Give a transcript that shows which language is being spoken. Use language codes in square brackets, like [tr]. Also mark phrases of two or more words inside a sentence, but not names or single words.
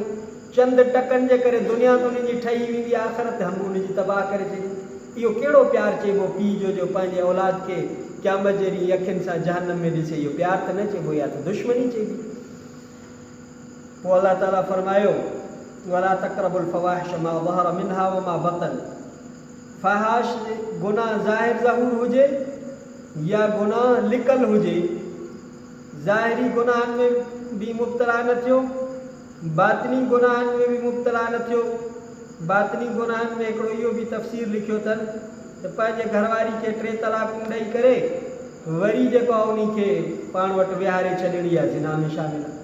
[sd] चंद टकनि जे करे दुनिया त उनजी ठही वेंदी, आख़िरत हम उनजी तबाह करे छॾी। इहो कहिड़ो प्यारु चइबो पीउ जो पंहिंजे औलाद खे क़यामत जे ॾींहुं अखियुनि सां जहन्नम में ॾिसे? इहो प्यारु त न चइबो, या त दुश्मनी चइबी। पोइ अलाह ताला फरमायो [ar] وَلَا تَقْرَبُوا الْفَوَاحِشَ مَا ظَهَرَ مِنْهَا وَمَا بَطَنَ. [sd] फ़हाश गुनाह ज़ाहिर ज़हूर हुजे या गुनाह लिकल हुजे, ज़ाहिरी गुनाहनि में बि मुब्तला न थियो, बातिनी गुनाहनि में बि मुब्तला न थियो। बातिनी गुनाहनि में हिकिड़ो इहो बि तफ़सीर लिखियो अथनि त पंहिंजे घरवारी खे 3 तलाक़ूं ॾेई करे वरी जेको आहे उन खे पाण वटि विहारे छॾणी आहे, ज़िना में शामिल आहे।